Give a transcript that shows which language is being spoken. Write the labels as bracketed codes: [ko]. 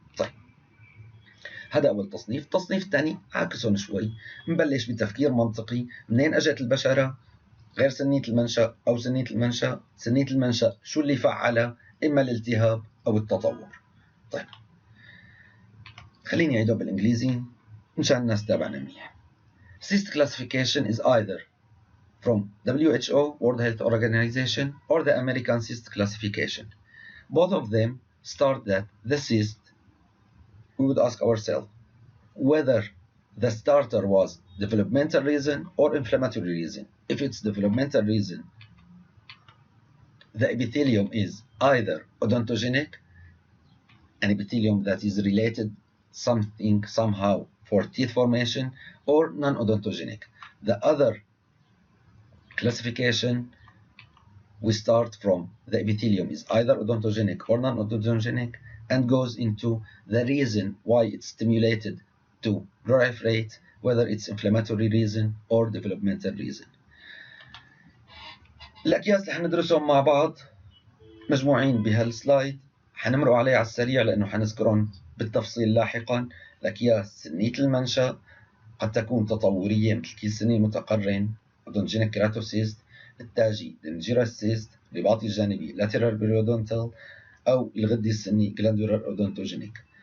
[ar] طيب هذا أول تصنيف. التصنيف الثاني عاكسهم شوي، نبلش بتفكير منطقي. منين أجت البشرة غير سنية المنشأ أو سنية المنشأ؟ سنية المنشأ شو اللي فعلها؟ إما الالتهاب أو التطور. طيب خليني أعيده بالإنجليزي مشان الناس تابعنا منيح. [en] Cyst classification is either from WHO, World Health Organization, or the American Cyst Classification. Both of them start that the cyst, we would ask ourselves whether the starter was developmental reason or inflammatory reason. If it's developmental reason, the epithelium is either odontogenic, an epithelium that is related something somehow for teeth formation, or non-odontogenic. The other classification, we start from the epithelium is either odontogenic or non-odontogenic and goes into the reason why it's stimulated to proliferate, whether it's inflammatory reason or developmental reason. [ar] الأكياس اللي حندرسهم مع بعض مجموعين بهالسلايد، حنمرق عليه على السريع لأنه حنذكرهم بالتفصيل لاحقا. الأكياس سنية المنشأ قد تكون تطورية مثل كيس سني المتقرن odontogenic keratocyst، التاجي dangerous cyst، الرباطي الجانبي lateral periodontal، أو الغدي السني glandular odontogenic.